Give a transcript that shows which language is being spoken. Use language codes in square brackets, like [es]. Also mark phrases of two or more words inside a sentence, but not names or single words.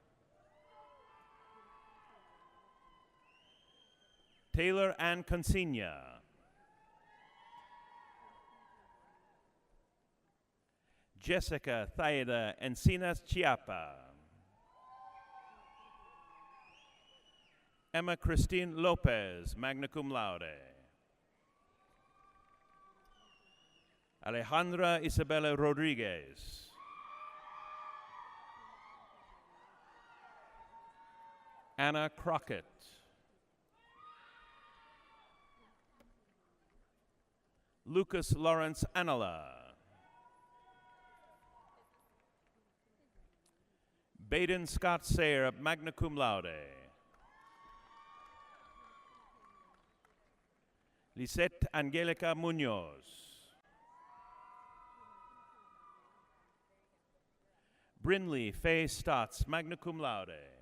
[en] Taylor Ann Consigna. Jessica Thaida Encinas Chiapa. Emma Christine Lopez, [la] magna cum laude. [en] Alejandra Isabella Rodriguez. Anna Crockett. Lucas Lawrence Anala. Baden Scott Sayer, [la] magna cum laude. [en] Lisette Angelica Munoz. Brinley Faye Stotts, [la] magna cum laude.